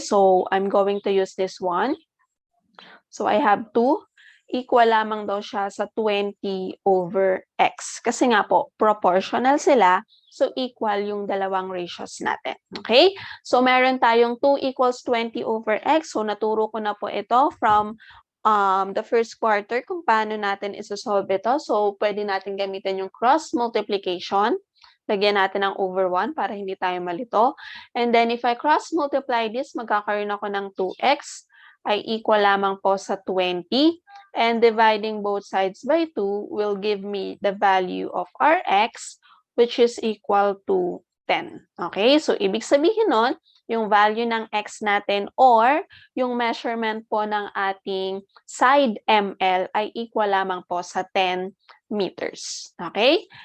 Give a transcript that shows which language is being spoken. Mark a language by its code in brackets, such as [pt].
[en] So, I'm going to use this one. So, I have 2. [tl] Equal lamang daw siya sa 20 over x. Kasi nga po, proportional sila. So, equal yung dalawang ratios natin. Okay? So, meron tayong 2 equals 20 over x. So, naturo ko na po ito [en] from the first quarter [tl] kung paano natin isosolve ito. So, pwede natin gamitin yung cross multiplication. Lagyan natin ng over 1 para hindi tayo malito. [en] And then, if I cross multiply this, [tl] magkakaroon ako ng 2x ay equal lamang po sa 20. [en] And dividing both sides by 2 will give me the value of Rx, which is equal to 10. Okay? [tl] So, ibig sabihin nun, yung value ng x natin or yung measurement po ng ating side ML ay equal lamang po sa 10 meters. Okay?